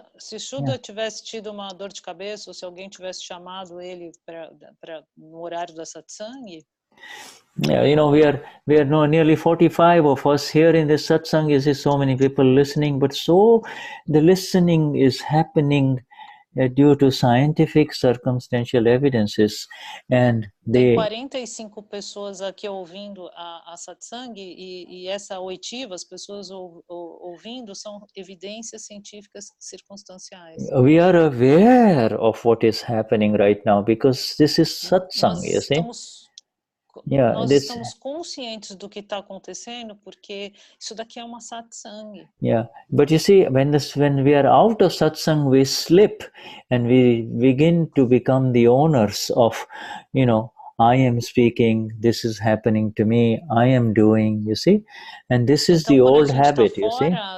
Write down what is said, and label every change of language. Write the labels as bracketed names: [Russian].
[Portuguese] Se Shuddha tivesse tido uma dor de cabeça, ou se alguém tivesse chamado ele no horário da satsang. [English] Yeah, we are nearly 45 of us here in this satsang. You see, so many people listening, but the listening is happening due to scientific circumstantial evidences, and [Portuguese] tem 45 pessoas aqui ouvindo a satsang, e essa oitiva, as pessoas ouvindo, são evidências científicas circunstanciais. [English] We are aware of what is happening right now because this is satsang. You see. [Portuguese] Nós estamos conscientes do que está acontecendo porque isso daqui é uma satsang. [English] Yeah, but you see, when we are out of satsang, we slip and we begin to become the owners of, I am speaking, this is happening to me, I am doing, you see, and this is the old habit, you see.